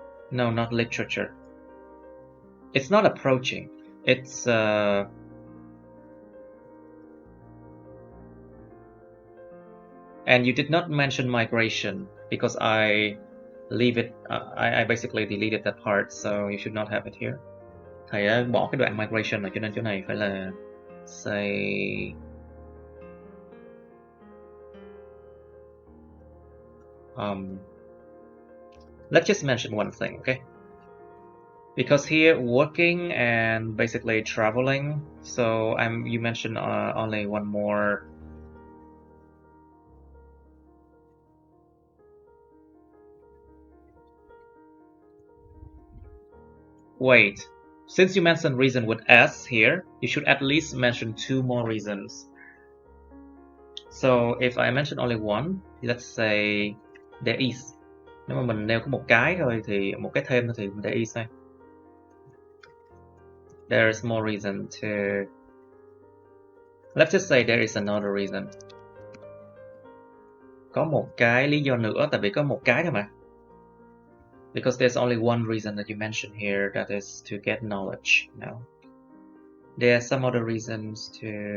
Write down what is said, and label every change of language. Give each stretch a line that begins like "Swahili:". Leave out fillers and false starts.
English: No, not literature. It's not approaching. It's and you did not mention migration because I leave it. I basically deleted that part, so you should not have it here.
Vietnamese: Thầy đã bỏ cái đoạn migration rồi, cho nên chỗ này phải là
English: say let's just mention one thing, okay? Because here working and basically traveling, so you mentioned only one more. Wait, since you mentioned reason with S here, you should at least mention two more reasons. So if I mention only one, let's say there is
Vietnamese: Nếu mà mình nêu có một cái thôi thì một cái thêm thôi thì mình để ý xem.
English: There is more reason to. Let's just say there is another reason.
Vietnamese: Có một cái lý do nữa, tại vì có một cái thôi mà.
English: Because there's only one reason that you mentioned here, that is to get knowledge. No. There are some other reasons to.